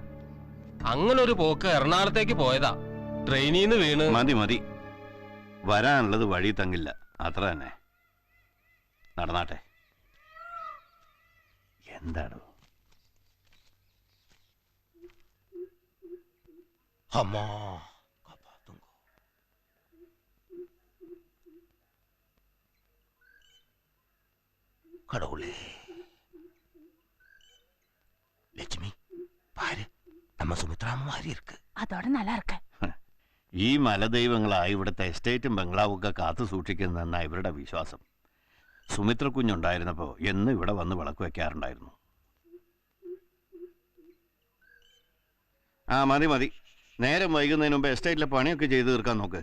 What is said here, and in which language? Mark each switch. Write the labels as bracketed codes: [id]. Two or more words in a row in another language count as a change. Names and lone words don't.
[ml] അങ്ങനൊരു പോക്ക് എറണാകുളത്തേക്ക് പോയതാ. ട്രെയിനിൽ നിന്ന് വീണ്. മതി മതി, വരാനുള്ളത് വഴി തങ്ങില്ല, അത്ര തന്നെ. നടന്നാട്ടെ. എന്താണോ അമ്മാ [ta] கடவுளே. லட்சுமி பாரு, நம்ம சுமித்ராம மாதிரி இருக்கு. [ml] അതോടെ നല്ല ഇറക്ക. ഈ മലദൈവങ്ങളായി ഇവിടുത്തെ എസ്റ്റേറ്റും ബംഗ്ലാവും ഒക്കെ കാത്തു സൂക്ഷിക്കുന്നതെന്നാണ് ഇവരുടെ വിശ്വാസം. സുമിത്ര കുഞ്ഞുണ്ടായിരുന്നപ്പോൾ എന്നും ഇവിടെ വന്ന് വിളക്ക് വെക്കാറുണ്ടായിരുന്നു. ആ മതി മതി, നേരം വൈകുന്നതിന് മുമ്പ് എസ്റ്റേറ്റിലെ പണിയൊക്കെ ചെയ്തു തീർക്കാൻ നോക്ക്.